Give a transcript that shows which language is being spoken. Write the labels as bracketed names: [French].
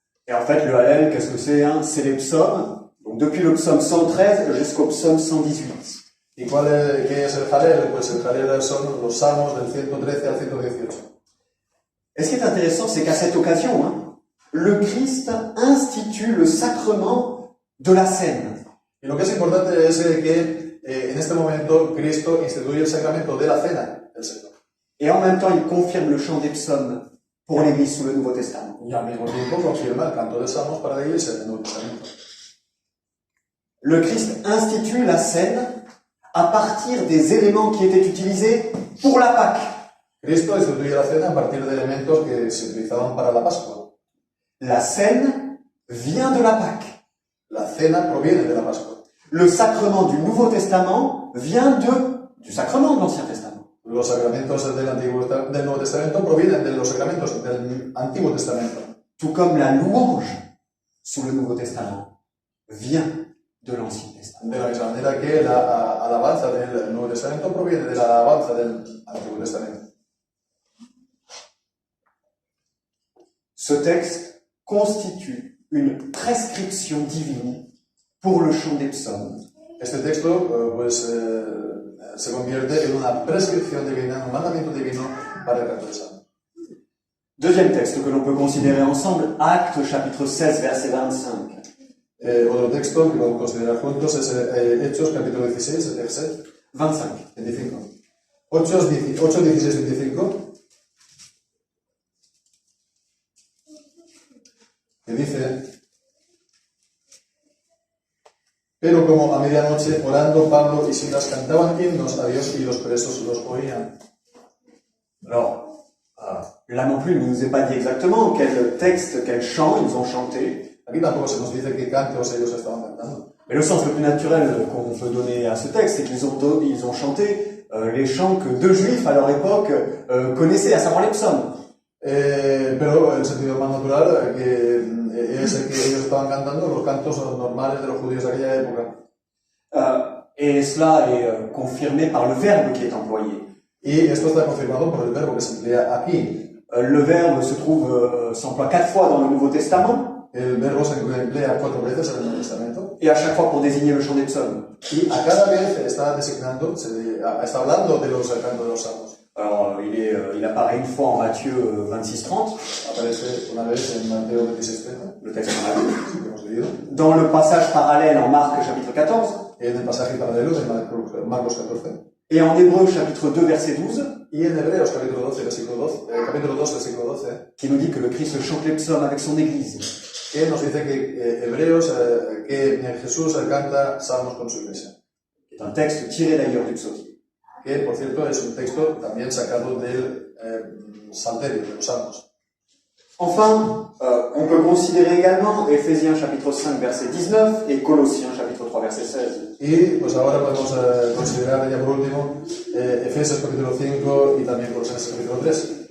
[French] Et en fait, le Hallel, qu'est-ce que c'est? C'est les psaumes, donc depuis le psaume 113 jusqu'au psaume 118. [Spanish] ¿Y qué es el Hallel? Pues el Hallel son los salmos del 113 al 118. [French] Et ce qui est intéressant, c'est qu'à cette occasion, le Christ institue le sacrement de la cène. [Spanish] Y lo que es importante es que en este momento Cristo instituye el sacramento de la cena del Señor. [French] Et en même temps, il confirme le chant des psaumes pour l'Église sous le Nouveau Testament. [Spanish] Y al mismo tiempo confirma el canto de salmos para la Iglesia del Nuevo Testamento. [French] Le Christ institue la cène à partir des éléments qui étaient utilisés pour la Pâque. [Spanish] Cristo instituye la cena a partir de elementos que se utilizaban para la Pascua. [French] La cène vient de la Pâque. [Spanish] La cena proviene de la Pascua. [French] Le sacrement du Nouveau Testament vient du sacrement de l'Ancien Testament. [Spanish] Los sacramentos del Nuevo Testamento provienen de los sacramentos del Antiguo Testamento. [French] Tout comme la louange sous le Nouveau Testament vient de l'Ancien Testament. [Spanish] De la misma manera que la alabanza del Nuevo Testamento proviene de la alabanza del Antiguo Testamento. [French] Ce texte constitue une prescription divine pour le chant des psaumes. [Spanish] Este texto se convierte en una prescripción divina, un mandamiento divino para el canto de salmos. [French] Deuxième texte que l'on peut considérer ensemble, Actes chapitre 16, verset 25. [Spanish] Otro texto que podemos considerar juntos es Hechos capítulo 16, verset 25. 8, 16, 25. Que dice: pero como a medianoche, orando, Pablo y Silas cantaban himnos a Dios y los presos los oían. [French] Alors, là non plus, il ne nous est pas dit exactement quel texte, quel chant ils ont chanté. [Spanish] Aquí tampoco se nos dice qué cantos ellos estaban cantando. [French] Mais le sens le plus naturel qu'on peut donner à ce texte, c'est qu'ils ont chanté les chants que deux juifs à leur époque connaissaient, à savoir les psaumes. [Spanish] Pero el sentido más natural es el que ellos estaban cantando los cantos normales de los judíos de aquella época. [French] Et cela est confirmé par le verbe qui est employé. [Spanish] Y esto está confirmado por el verbo que se emplea aquí. [French] Le verbe s'emploie 4 fois dans le Nouveau Testament. [Spanish] El verbo se emplea 4 veces en el Nuevo Testamento. [French] Et à chaque fois pour désigner le chant des psaumes. [Spanish] Y a cada vez está designando, está hablando de los cantos de los salmos. [French] Alors, il apparaît une fois en Matthieu 26-30. [Spanish] Aparece una vez en Mateo 26:30. [French] Le texte qu'on a lu. [Spanish] Que hemos leído. [French] Dans le passage parallèle en Marc chapitre 14. [Spanish] En el pasaje paralelo de Marcos 14. [French] Et en Hébreux chapitre 2 verset 12. [Spanish] Y en Hebreos capítulo 12, capítulo 2, versículo 12. [French] Qui nous dit que le Christ chante les psaumes avec son Église. [Spanish] Que nos dice que Hebreos, que Jesús canta salmos con su iglesia. [French] C'est un texte tiré d'ailleurs du psaume. [Spanish] Que, por cierto, es un texto también sacado del Salterio, de los Salmos. [French] Enfin, on peut considérer également Éphésiens chapitre 5 verset 19 et Colossiens chapitre 3 verset 16. [Spanish] Y pues ahora podemos considerar ya por último Efesios capítulo 5 y también Colosenses capítulo 3.